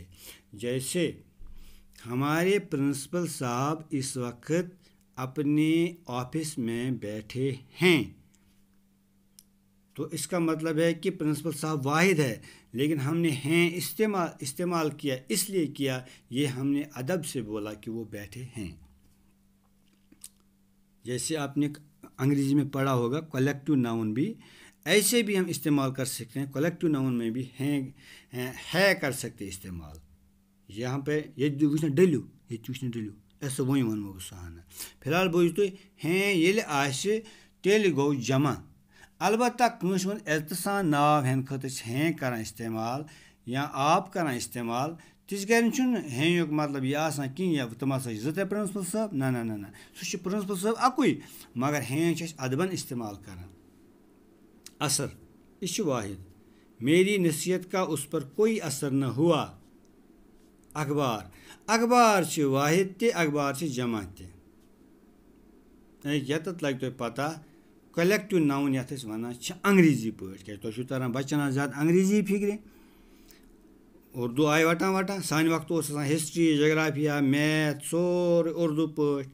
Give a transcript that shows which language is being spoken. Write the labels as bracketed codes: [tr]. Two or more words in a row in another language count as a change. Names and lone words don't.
[ur] جیسے ہمارے پرنسپل صاحب اس وقت اپنے آفس میں بیٹھے ہیں, تو اس کا مطلب ہے کہ پرنسپل صاحب واحد ہے, لیکن ہم نے ہیں استعمال کیا, اس لیے کیا یہ ہم نے ادب سے بولا کہ وہ بیٹھے ہیں. جیسے آپ نے انگریزی میں پڑھا ہوگا [en] collective noun [ur] بھی ایسے بھی ہم استعمال کر سکتے ہیں. [en] collective noun [ur] میں بھی ہے کر سکتے استعمال. [ks] یہاں پہ یہ ڈلیو ایسے وہی ونو بہ سہانہ. فی الحال بوٗزِو تُہۍ ہیں ییٚلہِ آسہِ تیٚلہِ گوٚو جمع. البتہ کٲنٛسہِ ہُنٛد عزتہٕ سان ناو ہٮ۪نہٕ خٲطرٕ چھِ ہیں کَران استعمال یا آپ کَران استعمال. تِژھ گرِ چھُنہٕ ہیٚیُک مطلب یہِ آسان کِہیٖنۍ یا تِم ہسا چھِ 2 پرنسپل صٲب, نہ سُہ چھُ پرنسپل صٲب اَکُے, مگر ہیں چھِ أسۍ ادبن استعمال کران. اثر یہ چھُ واحد. [ur] میری نصیحت کا اس پر کوئی اثر نہ ہوا. [ks] اخبار چھِ واحد تہِ اخبار چھِ جمع تہِ. ییٚتٮ۪تھ لگہِ تۄہہِ پتہ [en] collective noun [ks] یَتھ أسۍ وَنان چھِ انگریزی پٲٹھۍ, کیٛازِ تۄہہِ چھُو تران بچن آز زیادٕ انگریزی فِکرِ. اردو آیہِ وٹان سانہِ وقتہٕ اوس آسان ہسٹری جغرافیہ میتھ سورُے اردو پٲٹھۍ.